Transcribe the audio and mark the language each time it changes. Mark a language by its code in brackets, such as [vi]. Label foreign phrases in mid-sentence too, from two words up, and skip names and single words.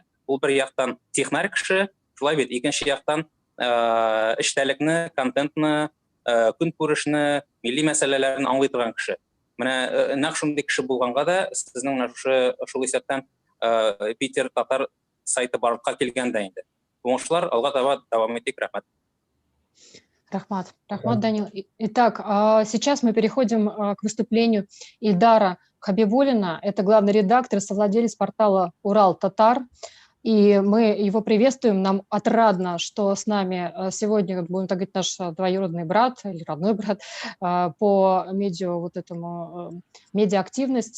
[tt] Ул бер яктан технарь кеше, шулай бит, икенче яктан эштәлекне, контентны, көнкүрешне, милли мәсьәләләрне аңлый торган кеше. Менә нәкъ шундый кеше булганга да сезнең шул исәптән Питер Татар сайты барлыкка килгәндә инде. Уңышлар алга таба дәвам итик. Рәхмәт. Рахмат, Данил. [ru] Итак, сейчас мы переходим к выступлению Ильдара Хабибуллина. Это главный редактор и совладелец портала «Урал Татар». И мы его приветствуем. Нам отрадно, что с нами сегодня, будем так говорить, наш двоюродный брат или родной брат по медиа-активности.